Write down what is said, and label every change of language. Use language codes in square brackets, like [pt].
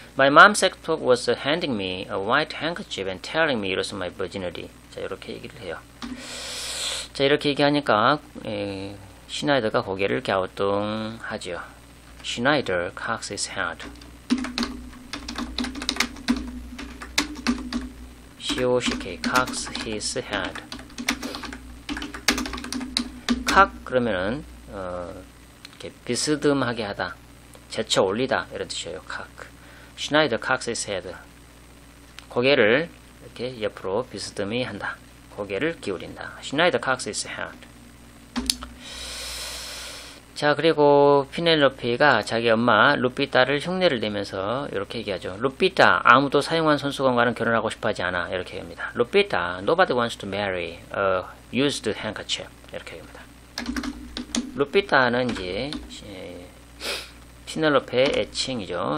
[en] My mom's sex talk was handing me a white handkerchief and telling me it was my virginity. [ko] 자 이렇게 얘기를 해요. 자 이렇게 얘기하니까 시나이더가 고개를 갸우뚱하죠. [en] Schneider cocks his head. C-O-C-K cocks his head. [ko] cock 그러면은 이렇게 비스듬하게 하다, 제쳐 올리다 이런 뜻이에요. [en] cock. Schneider cocks his head. [ko] 고개를 이렇게 옆으로 비스듬히 한다. 고개를 기울인다. Schneider cocks his head. 자 그리고 피넬로페가 자기 엄마 루피타를 흉내를 내면서 이렇게 얘기하죠. 루피타 아무도 사용한 손수건과는 결혼하고 싶어하지 않아 이렇게 얘기합니다. [en] 루피타 nobody wants to marry a used handkerchief [ko] 이렇게 얘기합니다. 루피타는 이제 피넬로페의 애칭이죠.